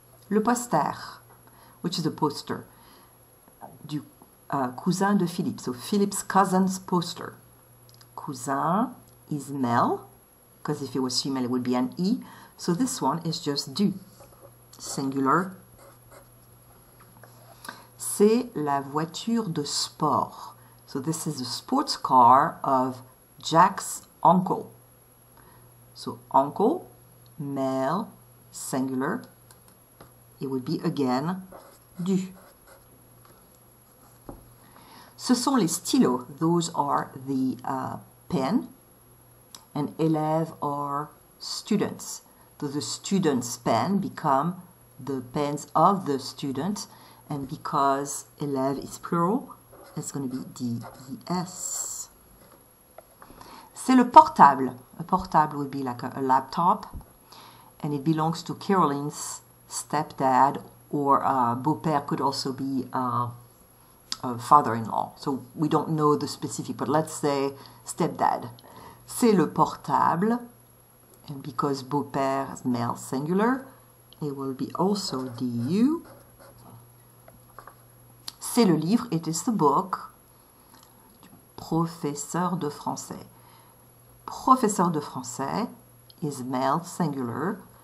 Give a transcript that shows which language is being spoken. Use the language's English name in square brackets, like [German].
[French] Le poster, [English] which is a poster, [French] du cousin de Philippe, [English] so Philippe's cousin's poster. Cousin is male, because if it was female it would be an E, so this one is just du, singular. [French] C'est la voiture de sport. [English] So this is the sports car of Jack's uncle. So uncle, male, singular. It would be again du. [French] Ce sont les stylos. [English] Those are the pen. And élèves are students. So the student's pen become the pens of the student. And because élève is plural, it's going to be DES. [French] C'est le portable. [English] A portable would be like a laptop. And it belongs to Caroline's stepdad, or beau-père could also be a father-in-law. So we don't know the specific, but let's say stepdad. [French] C'est le portable. [English] And because beau-père is male singular, it will be also DU. [French] C'est le livre, [English] it is the book, [French] du professeur de français. [English] Professeur de français is male singular.